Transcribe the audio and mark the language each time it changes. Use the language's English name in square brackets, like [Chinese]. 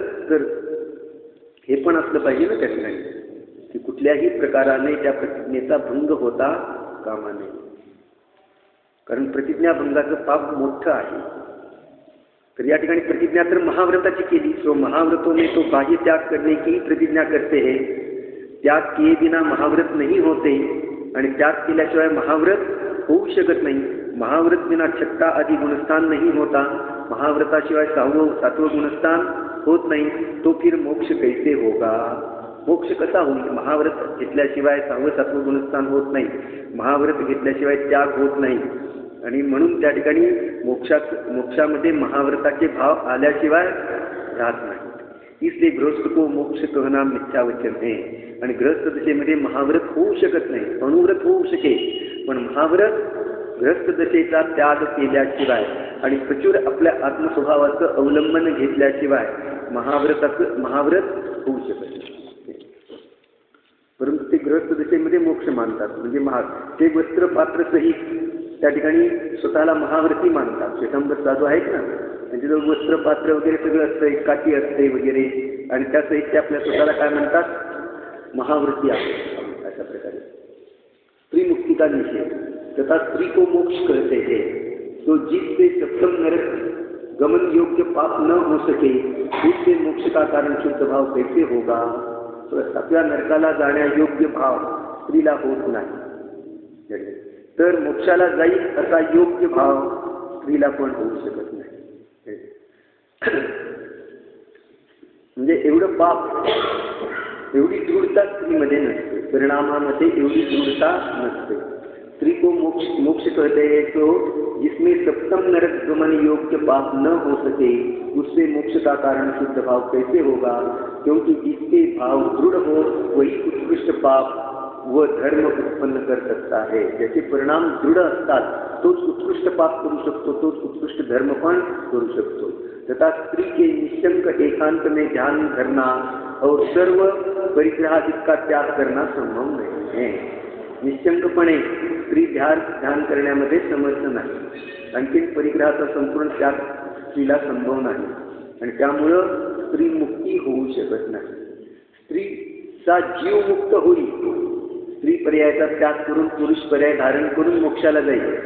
[Marathi] तर हे पण असलं पाहिजे ना त्या ठिकाणी की कुठल्याही प्रकाराने त्या प्रतिज्ञेचा भंग होता कामा नये. कारण प्रतिज्ञाभंगाचं पाप मोठं आहे. तर या ठिकाणी प्रतिज्ञा तर महाव्रताची केली. [Hindi] सो महाव्रतों तो बाह्य त्याग करने की प्रतिज्ञा करते है. त्याग किए बिना महाव्रत नहीं होते [Marathi] आणि त्याग केल्याशिवाय महाव्रत होऊ शकत नाही. [Hindi] महाव्रत बिना छठा आदि गुणस्थान नहीं होता. [Marathi] महाव्रताशिवाय सातवं गुणस्थान होत नाही. [Hindi] तो फिर मोक्ष कैसे होगा? [Marathi] मोक्ष कसा होईल? महाव्रत घेतल्याशिवाय 6वं 7वं गुणस्थान होत नाही. महाव्रत घेतल्याशिवाय त्याग होत नाही. आणि म्हणून त्या ठिकाणी मोक्षामध्ये महाव्रताचे भाव आल्याशिवाय राहत नाही. [Hindi] इसलिए गृहस्थ को मोक्ष कहना मिथ्या वचन है. [Marathi] आणि गृहस्थ दशेमध्ये महाव्रत होऊ शकत नाही. अनुव्रत होऊ शकेल पण महाव्रत गृहस्थ दशेचा त्याग केल्याशिवाय आणि प्रचूर आपल्या आत्मस्वभावाचं अवलंबन घेतल्याशिवाय महाव्रत होऊ शकत नाही. परंतु ते गृहस्थ दशेमध्ये मोक्ष मानतात. म्हणजे ते वस्त्र पात्र सहित त्या ठिकाणी स्वतःला महाव्रती मानतात. श्वेतांबर साधू आहेत ना, त्यांच्याजवळ वस्त्र पात्र वगैरे सगळं असतं, काठी असते वगैरे आणि त्या सहित ते आपल्या स्वतःला काय म्हणतात? महाव्रती आहे. अशा प्रकारे [Hindi] स्त्री मुक्ती का निषेध तथा स्त्री को मोक्ष कहते हैं. तो जिससे सप्तम नरक गमन योग्य पाप न हो सके उससे मोक्ष का कारण शुद्ध भाव कैसे होगा? [Marathi] सातव्या नरकाला जाण्यायोग्य भाव स्त्रीला होत नाही. तर मोक्षाला जाईल असा योग्य भाव स्त्रीला पण होऊ शकत नाही. म्हणजे एवढं पाप, एवढी दृढता स्त्रीमध्ये नसते. परिणामामध्ये एवढी दृढता नसते. [Hindi] स्त्री को मोक्ष कहते हैं तो जिसमें सप्तम नरक गमन योग्य पाप न हो सके उससे मोक्ष का कारण शुद्ध भाव कैसे होगा? क्योंकि जिसके भाव दृढ़ हो वही उत्कृष्ट पाप व धर्म उत्पन्न कर सकता है. [Marathi] ज्याचे परिणाम दृढ असतात तोच उत्कृष्ट पाप करू शकतो, तोच उत्कृष्ट धर्म पण करू शकतो. [Hindi] तथा स्त्री के निशंक एकांत में ध्यान धरना और सर्व परिग्रहादिक का त्याग करना संभव नहीं है. [Marathi] निशंकपणे स्त्री ध्यान करण्यामध्ये समर्थ नाही. आणखी परिग्रहाचा संपूर्ण त्याग स्त्रीला संभव नाही आणि त्यामुळं स्त्री मुक्ती होऊ शकत नाही. स्त्रीचा जीव मुक्त होईल. स्त्री पर्यायाचा त्याग करून पुरुष पर्याय धारण करून मोक्षाला जाईल.